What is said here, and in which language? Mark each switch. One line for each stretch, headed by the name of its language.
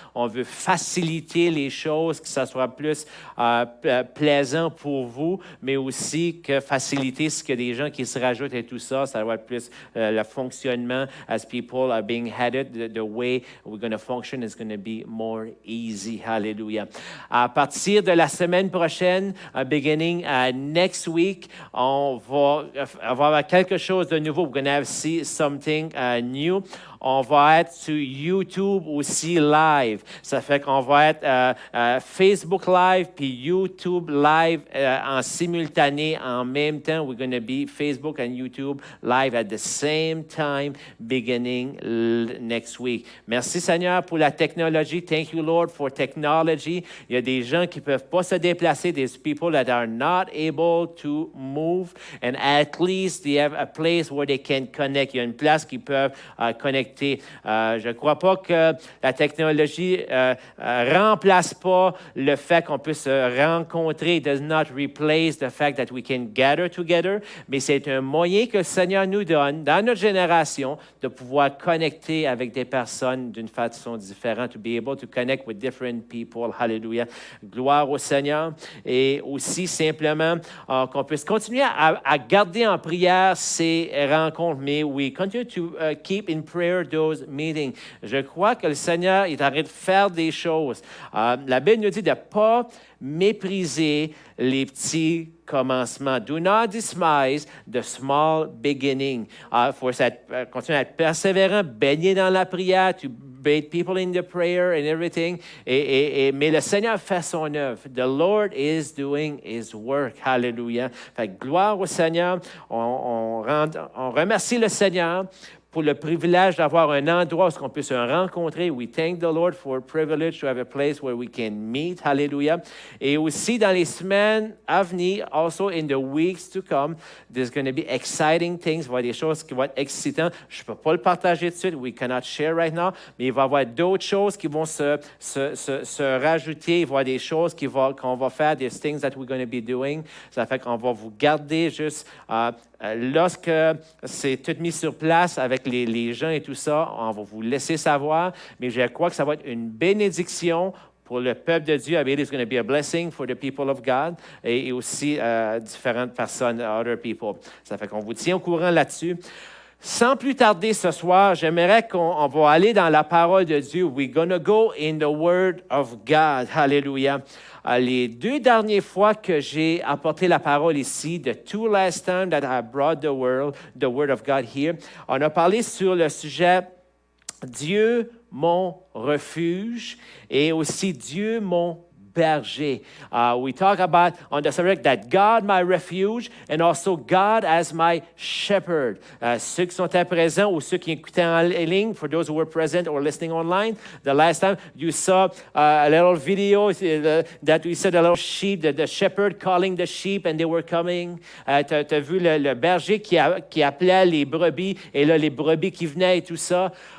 French: On veut faciliter les choses, que ça soit plus plaisant pour vous, mais aussi que faciliter ce que des gens qui se rajoutent et tout ça, ça va être plus le fonctionnement
English: as people are being headed. The way we're going to function is going to be more easy.
French: Hallelujah. À partir de la semaine prochaine,
English: beginning next week,
French: on va avoir quelque chose de nouveau.
English: We're going to have see something new.
French: On va être sur YouTube aussi live. Ça fait qu'on va être Facebook live puis YouTube live en simultané en même temps.
English: We're going to be Facebook and YouTube live at the same time beginning next week.
French: Merci Seigneur pour la technologie.
English: Thank you Lord for technology.
French: Il y a des gens qui peuvent pas se déplacer.
English: There's people that are not able to move and at least they have a place where they can connect.
French: Il y a une place qu'ils peuvent connecter. Je ne crois pas que la technologie remplace pas le fait qu'on puisse se rencontrer.
English: It does not replace the fact that we can gather together,
French: mais c'est un moyen que le Seigneur nous donne dans notre génération de pouvoir connecter avec des personnes d'une façon différente,
English: to be able to connect with different people.
French: Hallelujah. Gloire au Seigneur. Et aussi simplement qu'on puisse continuer à garder en prière ces rencontres, mais
English: we continue to keep in prayer those meetings.
French: Je crois que le Seigneur est en train de faire des choses. La Bible nous dit de ne pas mépriser les petits commencements.
English: Do not despise the small beginning.
French: Il faut continuer à être persévérant, baigner dans la prière,
English: to bathe people in the prayer and everything.
French: Mais le Seigneur fait son œuvre.
English: The Lord is doing His work. Hallelujah.
French: Fait que gloire au Seigneur. On remercie le Seigneur pour le privilège d'avoir un endroit où on peut se rencontrer.
English: We thank the Lord for a privilege to have a place where we can meet.
French: Hallelujah. Et aussi dans les semaines à venir,
English: also in the weeks to come, there's going to be exciting things.
French: Il va y avoir des choses qui vont être excitantes. Je ne peux pas le partager tout de suite.
English: We cannot share right now.
French: Mais il va y avoir d'autres choses qui vont se rajouter. Il va y avoir des choses qu'on va faire, des
English: things that we're going to be doing.
French: Ça fait qu'on va vous garder juste lorsque c'est tout mis sur place avec les gens et tout ça. On va vous laisser savoir, mais je crois que ça va être une bénédiction pour le peuple de Dieu.
English: I believe it's going to be a blessing for the people of God
French: et aussi différentes personnes,
English: other people.
French: Ça fait qu'on vous tient au courant là-dessus. Sans plus tarder ce soir, j'aimerais qu'on va aller dans la parole de Dieu.
English: We're going to go in the Word of God. Hallelujah.
French: Les 2 dernières fois que j'ai apporté la parole ici,
English: the 2 last time that I brought the Word of God here,
French: on a parlé sur le sujet Dieu mon refuge et aussi Dieu mon berger.
English: We talk about on the subject that God my refuge and also God as my shepherd.
French: Ceux qui sont présents ou ceux qui écoutaient en ligne,
English: for those who were present or listening online, the last time you saw a little video that we said a little sheep, the shepherd calling the sheep and they were coming.
French: Tu as vu le berger qui appelait les brebis et là les brebis qui venaient et tout ça.